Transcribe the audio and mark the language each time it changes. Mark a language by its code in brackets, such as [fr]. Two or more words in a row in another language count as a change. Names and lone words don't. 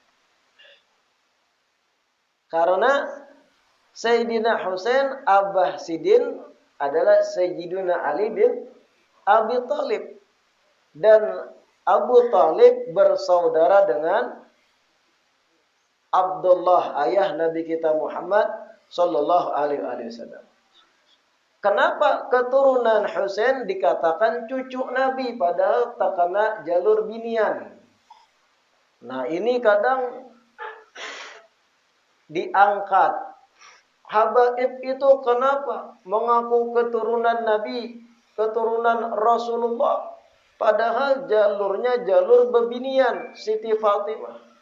[id] Karena Sayyidina Husain Abah Sidin adalah Sayyidina Ali bin Abi Thalib. Dan Abu Thalib bersaudara dengan Abdullah, ayah Nabi kita Muhammad [ar] صلى الله عليه وسلم. [bjn] Kenapa keturunan Husain dikatakan cucu Nabi padahal tak kena jalur binian? [id] Nah, ini kadang diangkat. Habaib itu kenapa mengaku keturunan Nabi, keturunan Rasulullah, padahal jalurnya jalur bebinian, Siti Fatimah.